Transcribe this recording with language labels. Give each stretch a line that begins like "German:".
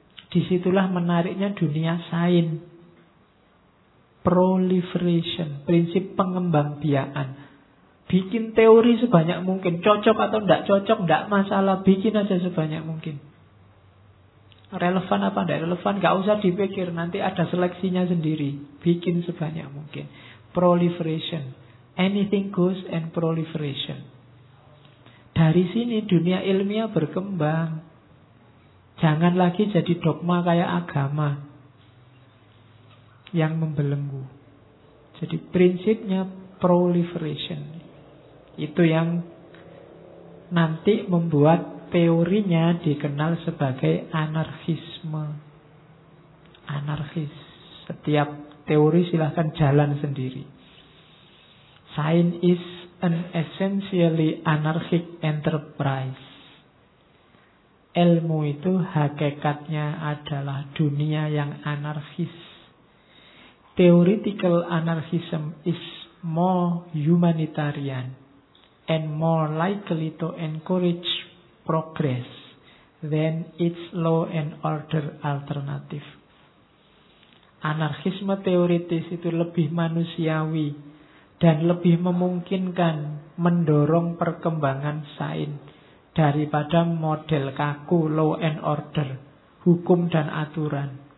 Indonesian: Disitulah menariknya dunia sains. Proliferation, prinsip pengembangbiakan. Bikin teori sebanyak mungkin, cocok atau tidak cocok, tidak masalah, bikin aja sebanyak mungkin. Relevan apa tidak relevan, tidak usah dipikir, nanti ada seleksinya sendiri. Bikin sebanyak mungkin.
English: Proliferation, anything goes and proliferation.
Indonesian: Dari sini dunia ilmiah berkembang. Jangan lagi jadi dogma kayak agama yang membelenggu. Jadi prinsipnya proliferation. Itu yang nanti membuat teorinya dikenal sebagai anarkisme. Anarkis. Setiap teori silahkan jalan sendiri.
English: Science is an essentially anarchic enterprise.
Indonesian: Ilmu itu hakikatnya adalah dunia yang anarkis.
English: Theoretical anarchism is more humanitarian and more likely to encourage progress than its law and order alternative.
Indonesian: Anarkisme teoritis itu lebih manusiawi dan lebih memungkinkan mendorong perkembangan sains daripada model kaku
English: law and order,
Indonesian: hukum dan aturan.